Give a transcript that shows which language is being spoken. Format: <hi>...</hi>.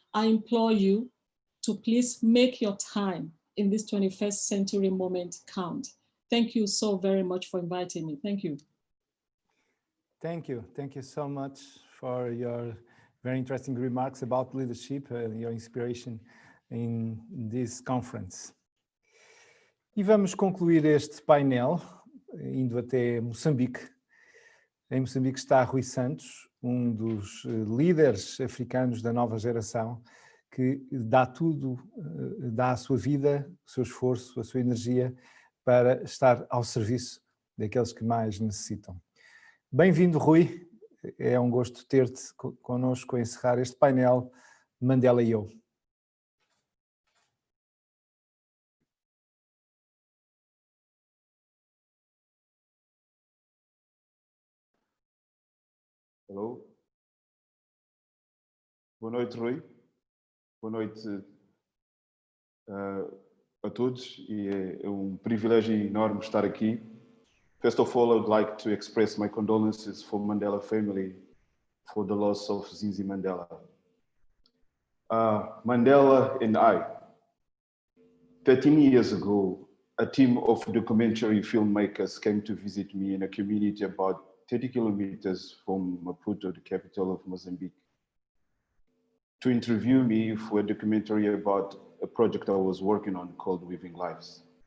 <en>I implore you to please make your time in this 21st century moment count. Thank you so very much for inviting me. Thank you. Thank you. Thank you so much for your very interesting remarks about leadership and your inspiration in this conference.</en> <pt>E vamos concluir este painel indo até Moçambique. Em Moçambique está Rui Santos, um dos líderes africanos da nova geração, que dá tudo, dá a sua vida, o seu esforço, a sua energia para estar ao serviço daqueles que mais necessitam. Bem-vindo, Rui. É um gosto ter-te connosco a encerrar este painel Mandela e eu.</pt> <en>Hello.</en> <pt>Boa noite, Rui. Boa noite a todos. E é um privilégio enorme estar aqui.</pt> <en>First of all, I would like to express my condolences for Mandela family for the loss of Zinzi Mandela. Mandela and I, 13 years ago, a team of documentary filmmakers came to visit me in a community about 30 kilometers from Maputo, the capital of Mozambique, to interview me for a documentary about a project I was working on called Weaving Lives.</en>